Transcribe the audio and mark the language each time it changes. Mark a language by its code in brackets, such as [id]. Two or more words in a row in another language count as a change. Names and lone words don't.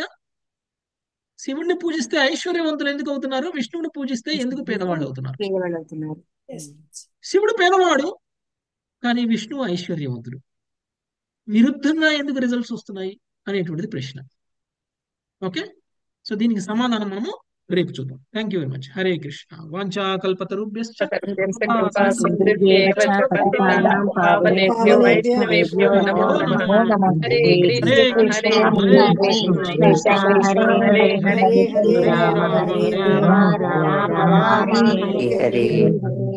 [te] శివుణ్ణి పూజిస్తే ఐశ్వర్యవంతులు ఎందుకు అవుతున్నారు, విష్ణువుని పూజిస్తే ఎందుకు పేదవాళ్ళు అవుతున్నారు? శివుడు పేదవాడు కానీ విష్ణువు ఐశ్వర్యవంతుడు, విరుద్ధంగా ఎందుకు రిజల్ట్స్ వస్తున్నాయి అనేటువంటిది ప్రశ్న. [en] okay, so [te] దీనికి సమాధానం మనము రేపు చూద్దాం. [en] thank you very much. [sa] హరే కృష్ణ. వాంఛా కల్పతరుభ్యశ్చ వైష్ణవేభ్యో నమో నమః. హరే కృష్ణ హరే కృష్ణ హరే హరే హరే రామ హరే రామ రామ రామ హరే హరే.